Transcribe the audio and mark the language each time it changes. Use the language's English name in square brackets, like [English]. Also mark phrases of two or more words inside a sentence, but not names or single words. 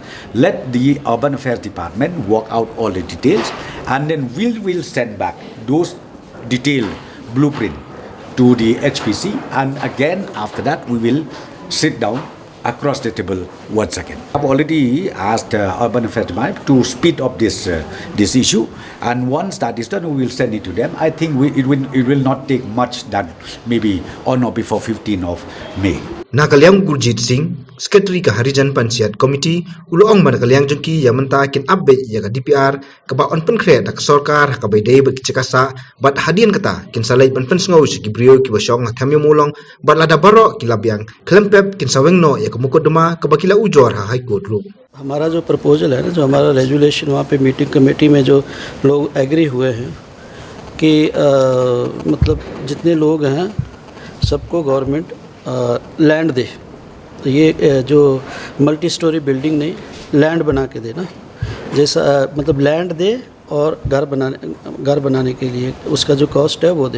[English] Let the Urban Affairs Department work out all the details, and then we will send back those detailed blueprint to the HPC, and again after that we will sit down across the table once again. I've already asked Urban Affairs Department to speed up this issue, and once that is done, we will send it to them. I think it will not take much, that maybe on or before 15th of May. [Khasi] Nakaliang Gurjit Singh, Secretary ka Harijan Panchayat Committee, uloong manakaliang jengki yang menta kin update ya ka DPR ka ba on pen kre da ka sarkar ka bai dei ba ki chakasa bat hadian kata kin salai ban pen sngo si ki brio ki basong na thamyo mulong bat lada baro ki labyang klempep kin saweng no ya ka mukodma ka bakila ujor ha High Court ru. [Hindi] हमारा जो प्रपोजल है ना, जो हमारा रेजुलेशन वहाँ पे [English] meeting committee [Hindi] में जो लोग एग्री हुए हैं कि मतलब जितने लोग हैं सबको [English] government land [Hindi] दे, तो ये जो [English] multi storey building [Hindi] नहीं, लैंड बना के देना, जैसा मतलब लैंड दे और घर बनाने के लिए उसका जो कॉस्ट है वो दे।